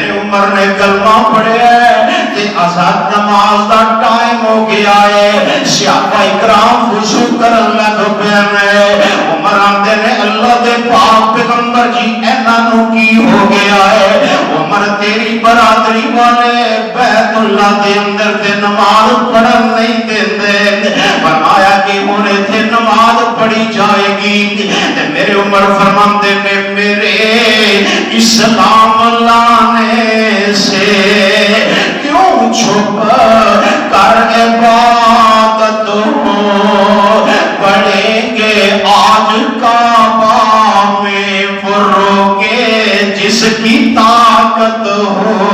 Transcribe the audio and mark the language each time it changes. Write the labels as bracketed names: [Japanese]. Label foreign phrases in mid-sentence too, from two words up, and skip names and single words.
[Punjabi] عمر نے کلمہ پڑھیا تے اذان نماز دا ٹائم ہو گیا ہے صحابہ اکرام وضو کرن لگ پے نے عمر آندے نے اللہ دے پاک پیغمبر جی انہاں نو کی ہو گیا ہے عمر تیری برادری والے بیت اللہ دے اندر تے نماز پڑھن نہیں دیندے فرمایا کہ ہن ایتھے نماز پڑھی جائے گی تے میرے عمر فرماندے نے [Urdu] میرے اسلام لانے سے کیوں چھپ کر عبادت ہو پڑھیں گے آج کعبہ میں فروغے جس کی طاقت ہو